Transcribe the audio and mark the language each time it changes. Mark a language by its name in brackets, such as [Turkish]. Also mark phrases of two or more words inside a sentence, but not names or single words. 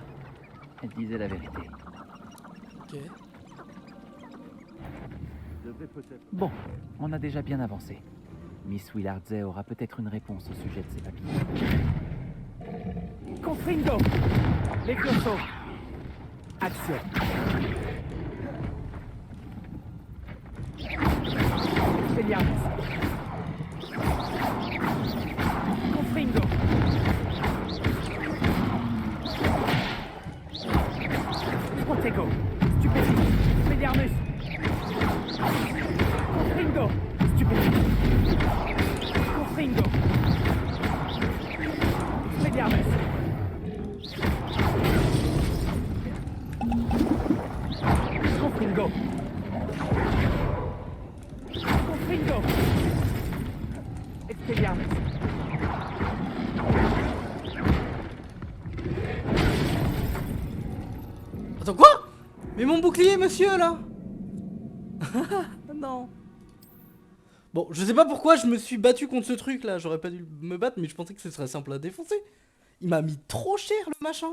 [French] Elle disait la vérité. Ok. devrait peut-être... Bon, on a déjà bien avancé. Miss Willardset aura peut-être une réponse au sujet de ses papillons. Confringo. Les Cursos. Action. Expelliarmus. Confringo. Protego. Stupéfique. Expelliarmus. Confringo. Stupéfique. Confringo. Expelliarmus. Confringo. Confringo. Expelliarmus. Attends, quoi? Mais mon bouclier, monsieur, là. Non. Bon, je sais pas pourquoi je me suis battu contre ce truc, là. J'aurais pas dû me battre, mais je pensais que ce serait simple à défoncer. Il m'a mis trop cher, le machin.